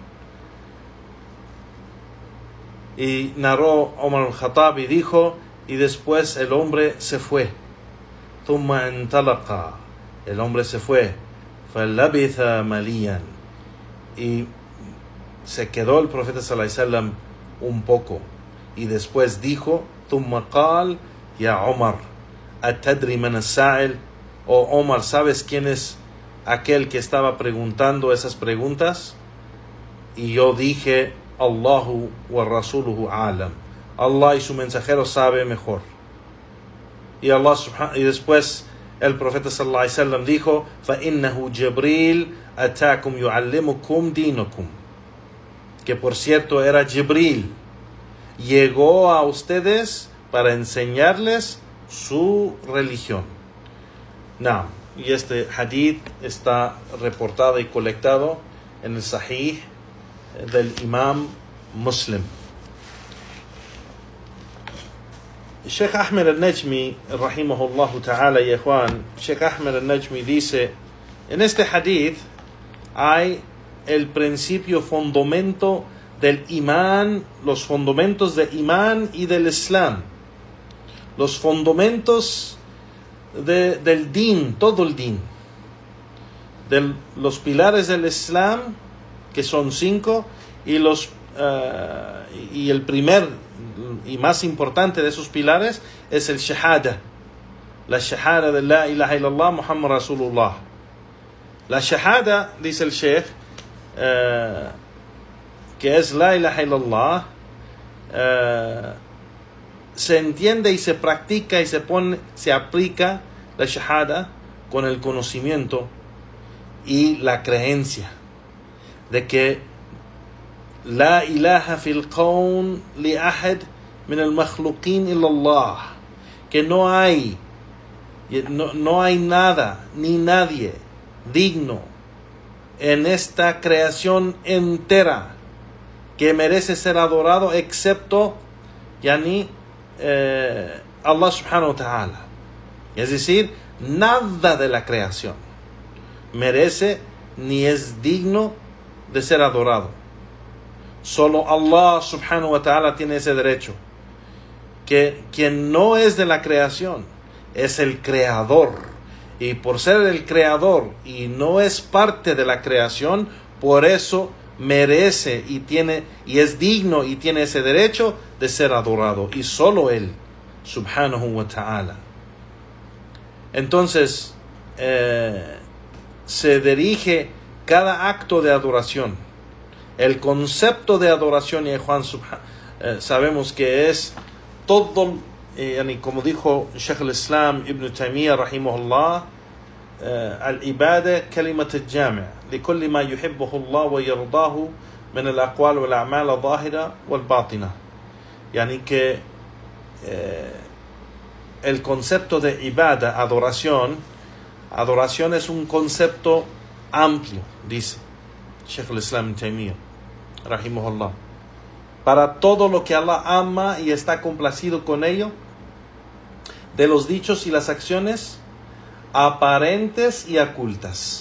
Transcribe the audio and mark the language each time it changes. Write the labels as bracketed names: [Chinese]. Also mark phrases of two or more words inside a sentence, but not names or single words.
[Spanish] Y narró Omar al-Khattab y dijo, y después el hombre se fue. [Arabic] ثم انطلق. [Spanish] El hombre se fue. [Arabic] فلبث مليا. [Spanish] Y se quedó el profeta sallallahu alaihi wasallam un poco. Y después dijo, [Arabic] ثم قال يا عمر أتدري من السائل. [Spanish] Oh Omar, ¿sabes quién es aquel que estaba preguntando esas preguntas? Y yo dije, [Arabic] الله ورسوله أعلم. [Spanish] Allah y su mensajero sabe mejor. Y después el profeta [Arabic] صلى الله عليه وسلم [Spanish] dijo, [Arabic] فَإِنَّهُ جِبْرِيلٌ أَتَاكُمْ يُعَلِّمُكُمْ دِينُكُمْ. [Spanish] Que por cierto era Jibril. Llegó a ustedes para enseñarles su religión. No, y este hadith está reportado y colectado en el Sahih del Imam Muslim. [Arabic] الشيخ أحمد النجمي رحمه الله تعالى, [Spanish] y Juan, Sheikh Ahmed al-Najmi dice, en este hadith hay el principio fundamento del imán, los fundamentos del imán y del islam, los fundamentos del din, todo el din, los pilares del islam, que son 5, y el primer y más importante de esos pilares es el shahada, la shahada de [Arabic] لا إله إلا الله محمد رسول الله. [Spanish] La shahada, dice el sheikh, que es [Arabic] لا إله إلا الله, [Spanish] se entiende y se practica y se aplica la shahada con el conocimiento y la creencia de que [Arabic] لا إله في الكون لأحد من المخلوقين إلا الله, [Spanish] que no hay nada ni nadie digno en esta creación entera que merece ser adorado excepto Allah [Arabic] سبحانه وتعالى. [Spanish] Es decir, nada de la creación merece ni es digno de ser adorado. Solo Allah [Arabic] سبحانه وتعالى [Spanish] tiene ese derecho. Que quien no es de la creación es el creador. Y por ser el creador y no es parte de la creación, por eso merece y es digno y tiene ese derecho de ser adorado. Y solo Él, [Arabic] سبحانه وتعالى. [Spanish] Entonces, se dirige cada acto de adoración. El concepto de adoración, y Juan, sabemos que es todo, como dijo [Arabic] Sheikh al-Islam Ibn Taymiyyah رحمه الله العبادة كلمة جامعة لكل ما يحبه الله ويرضاه من الأقوال والأعمال الظاهرة والباطنة. [Spanish] Yani que el concepto de ibada, adoración es un concepto amplio, dice Sheikh al-Islam Ibn Taymiyyah rahimahullah, para todo lo que Allah ama y está complacido con ello, de los dichos y las acciones aparentes y ocultas.